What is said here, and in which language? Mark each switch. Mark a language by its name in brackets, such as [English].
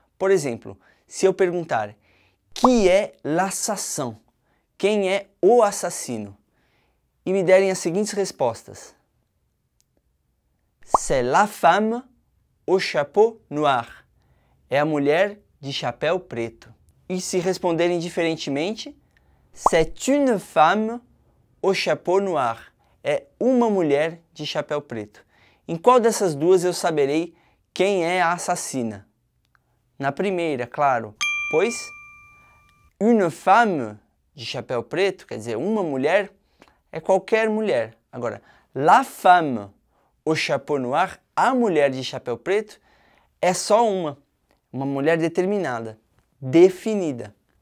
[Portuguese] Por exemplo, se eu perguntar [French] qui est l'assassin? [Portuguese] Quem é o assassino? E me derem as seguintes respostas: [French] c'est la femme au chapeau noir. [Portuguese] É a mulher de chapéu preto. E se responderem diferentemente, [French] c'est une femme au chapeau noir. [Portuguese] É uma mulher de chapéu preto. Em qual dessas duas eu saberei quem é a assassina? Na primeira, claro, pois [French] une femme [Portuguese] de chapéu preto, quer dizer, uma mulher, é qualquer mulher. Agora, [French] la femme au chapeau noir, [Portuguese] a mulher de chapéu preto, é só uma mulher determinada, definida.